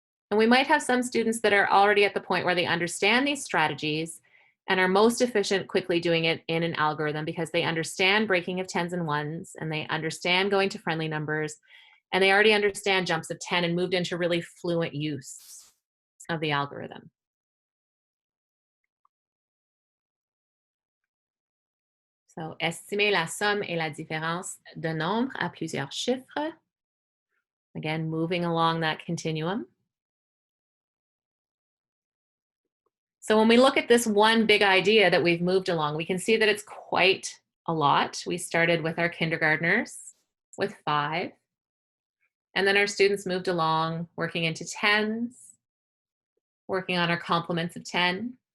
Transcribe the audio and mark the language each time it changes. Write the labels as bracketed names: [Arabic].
[English] And we might have some students that are already at the point where they understand these strategies and are most efficient quickly doing it in an algorithm because they understand breaking of tens and ones, and they understand going to friendly numbers, and they already understand jumps of 10 and moved into really fluent use of the algorithm. So, [French] estimer la somme et la différence de nombres à plusieurs chiffres. [English] Again, moving along that continuum. So when we look at this one big idea that we've moved along, we can see that it's quite a lot. We started with our kindergartners with 5, and then our students moved along working into tens, working on our complements of 10.